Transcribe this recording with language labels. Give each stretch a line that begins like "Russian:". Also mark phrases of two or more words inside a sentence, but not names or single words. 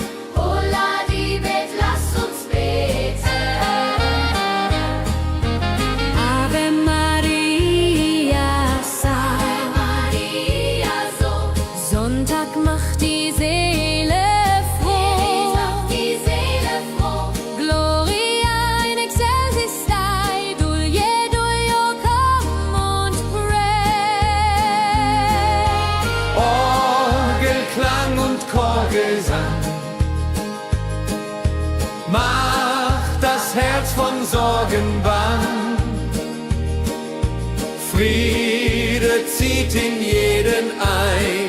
German: Holla die Bet, lass uns beten.
Latin: Ave Maria, Ave Maria,
German: so Sonntag macht die Seele froh. macht die Seele froh.
Latin: Gloria in excelsis Dei, Dulio,
English: come und pray.
German: Orgelklang und Chorgesang macht das Herz von Sorgen bang. Friede zieht in jeden ein.